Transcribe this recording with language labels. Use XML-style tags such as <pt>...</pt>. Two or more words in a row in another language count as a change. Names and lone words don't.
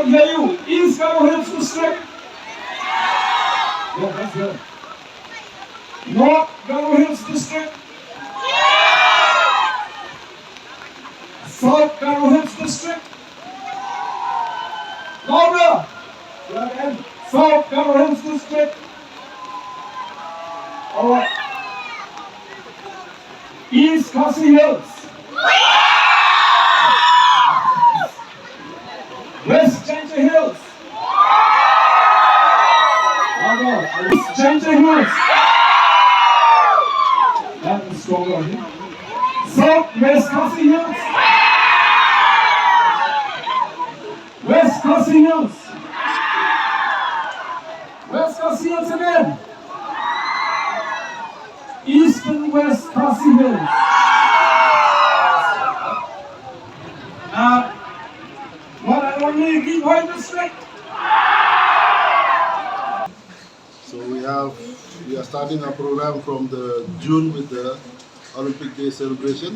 <en>East Khubor Hills District. Yeah, that's good. North Garo Hills District. South Garo Hills District. Louder. Yeah, again. South Garo Hills District. All right. East Khasi Hills. West Ginger Hills. West Ginger Hills. That is stronger here. South West Khasi Hills. West Khasi Hills. West Khasi Hills again. East and West Khasi Hills. One and only Khubor District. So we are starting our program from the June with the Olympic Day celebration.</en>